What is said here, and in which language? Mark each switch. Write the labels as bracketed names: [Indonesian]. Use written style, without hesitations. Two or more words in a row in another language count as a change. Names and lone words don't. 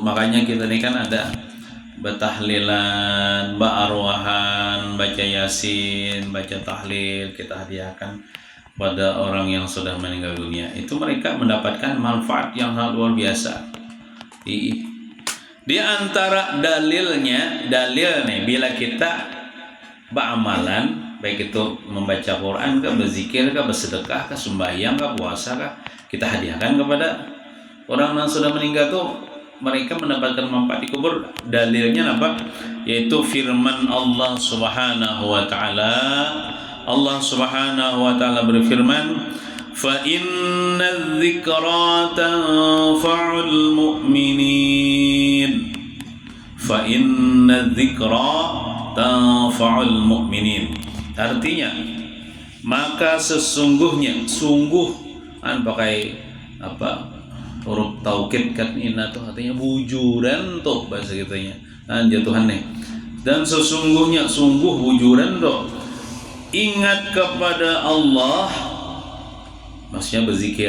[Indonesian] Makanya kita ini kan ada bertahlilan, berarwahan, baca yasin, baca tahlil, kita hadiahkan pada orang yang sudah meninggal dunia. Itu mereka mendapatkan manfaat yang sangat luar biasa. Di antara dalil nih, bila kita beramalan, baik itu membaca Quran kah, berzikir kah, bersedekah kah, sembahyang kah, puasa kah, kita hadiahkan kepada orang yang sudah meninggal tuh, mereka mendapatkan manfaat di kubur. Dalilnya apa? Yaitu firman Allah [Arabic] سبحانه وتعالى. [Indonesian] Allah [Arabic] سبحانه وتعالى [Indonesian] berfirman, [Arabic] "فإن الذكرى تنفع المؤمنين." فإن الذكرى تنفع المؤمنين. [Indonesian] Artinya, maka sesungguhnya, pakai huruf taukid kan, inna tuh artinya [Banjar] bujuran tuh bahasa kitanya. Jatuhan nih. [Indonesian] Dan sesungguhnya sungguh bujuran tuh ingat kepada Allah, maksudnya berzikir.